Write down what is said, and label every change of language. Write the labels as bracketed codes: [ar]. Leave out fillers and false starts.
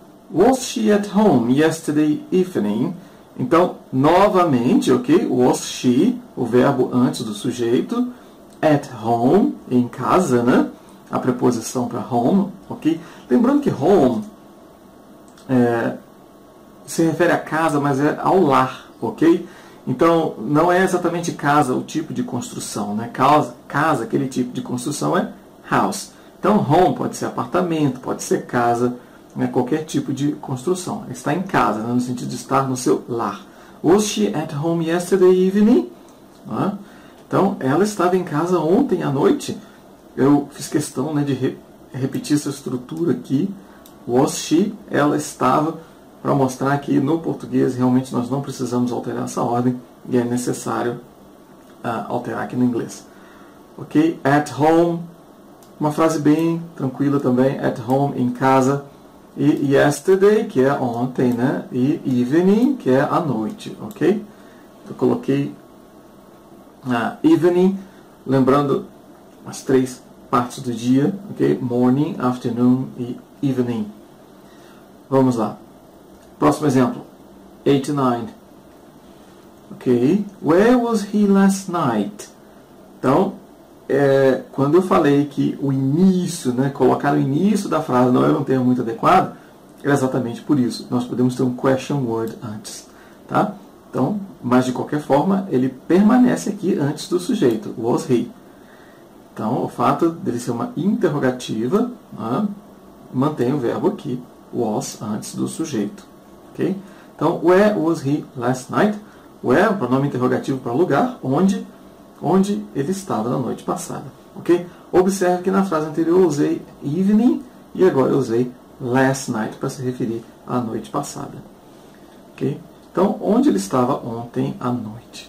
[en] Was she at home yesterday evening? [pt] Então, novamente, ok? [en] Was she, [pt] o verbo antes do sujeito. [en] At home, [pt] em casa, né? A preposição para home, ok? Lembrando que home se refere a casa, mas é ao lar, ok? Então, não é exatamente casa o tipo de construção, né? Casa, aquele tipo de construção é house. Então, home pode ser apartamento, pode ser casa, né? Qualquer tipo de construção. Está em casa, né? No sentido de estar no seu lar. [en] Was she at home yesterday evening? [pt] Então, ela estava em casa ontem à noite. Eu fiz questão, né, de repetir essa estrutura aqui. [en] Was she, [pt] ela estava, para mostrar que no português realmente nós não precisamos alterar essa ordem e é necessário alterar aqui no inglês. Ok? [en] At home, [pt] uma frase bem tranquila também. [en] At home, [pt] em casa. E yesterday, que é ontem, né? E evening, que é à noite. Ok? Eu coloquei evening, lembrando as 3 partes do dia. Ok? Morning, afternoon e evening. Vamos lá. Próximo exemplo, 89. Ok, [en] where was he last night? [pt] Então, quando eu falei que o início, né, colocar o início da frase não era um termo muito adequado, era exatamente por isso. Nós podemos ter um question word antes, tá? Então, mas de qualquer forma, ele permanece aqui antes do sujeito, [en] was he. [pt] Então, o fato dele ser uma interrogativa, né, mantém o verbo aqui, was, antes do sujeito. Okay? [en] Então, where was he last night? [pt] Where, pronome interrogativo para lugar, onde ele estava na noite passada. Okay? Observe que na frase anterior eu usei evening e agora eu usei last night para se referir à noite passada. Okay? Então, onde ele estava ontem à noite?